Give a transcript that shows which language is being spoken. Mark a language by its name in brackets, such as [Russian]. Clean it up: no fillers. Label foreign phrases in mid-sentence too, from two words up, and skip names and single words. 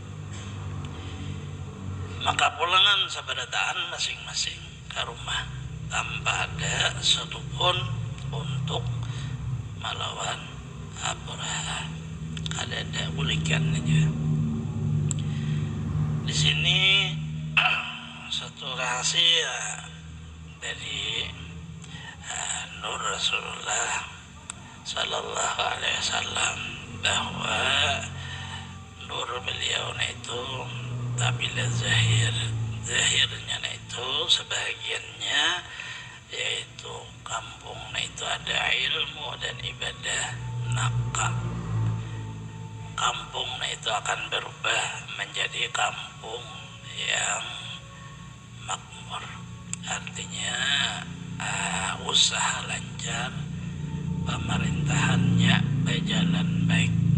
[Indonesian] Maka pulangan sabarataan masing-masing ke rumah tanpa ada satupun untuk melawan Abraha. [Banjar] Ada bulikan aja. [Indonesian] Di sini satu rahasia dari nur Rasulullah [Arabic] صلى الله عليه وسلم, [Indonesian] bahwa nur beliau itu tabila zahirnya itu sebagiannya yaitu kampung itu ada ilmu dan ibadah, maka kampung itu akan berubah menjadi kampung yang makmur, artinya usaha lancar, pemerintahannya berjalan baik.